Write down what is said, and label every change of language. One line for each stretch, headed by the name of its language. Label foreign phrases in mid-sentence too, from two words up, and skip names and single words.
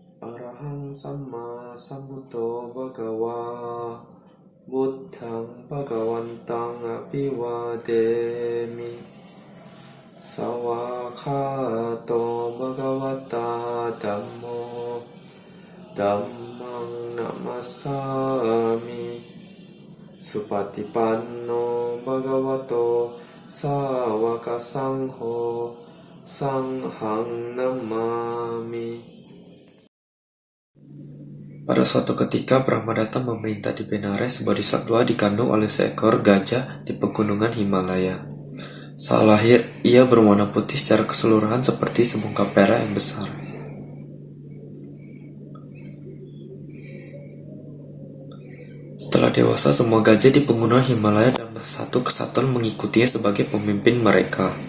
Pali: Arahang Samma Sambuddho Bhagava Buddhang Bhagavantang Abhivademi Sawakhato Bhagavata Dhammo Dhammang Namasami Supatipanno Bhagavato Sawaka Sangho Sanghang Namami.
Indonesian: Pada suatu ketika, Brahmadatta memerintah di Benares Bodhisattva dikandung oleh seekor gajah di pegunungan Himalaya. Saat lahir, ia berwarna putih secara keseluruhan seperti sebongkah perak yang besar. Setelah dewasa, semua gajah di pegunungan Himalaya dan satu kesatuan mengikutinya sebagai pemimpin mereka.